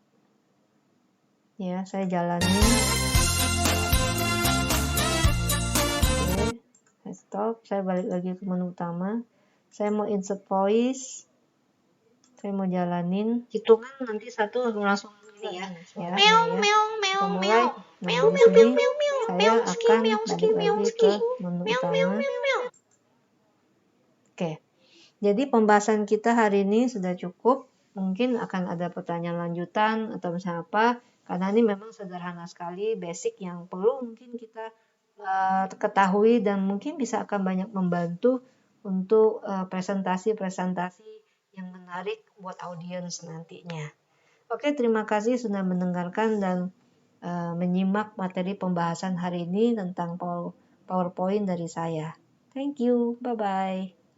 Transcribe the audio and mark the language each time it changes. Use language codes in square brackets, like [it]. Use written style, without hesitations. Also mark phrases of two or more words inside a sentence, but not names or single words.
[id] Ya, saya jalanin. Oke, saya stop. Saya balik lagi ke menu utama. Saya mau [en] insert voice. [id] Saya mau jalanin. Hitungan nanti satu langsung ini ya. Meong, meong, meong, meong. Nah, Meong, di meong, sini meong, meong, meong. saya Meong, ski, akan meong, ski, balik meong, lagi ski. ke menu Meong, meong, utama. meong, meong. Oke, jadi pembahasan kita hari ini sudah cukup. Mungkin akan ada pertanyaan lanjutan atau misalnya apa. Karena ini memang sederhana sekali, basic yang perlu mungkin kita ketahui dan mungkin bisa akan banyak membantu untuk presentasi-presentasi yang menarik buat audiens nantinya. Oke, terima kasih sudah mendengarkan dan menyimak materi pembahasan hari ini tentang PowerPoint dari saya. [en] Thank you, bye-bye.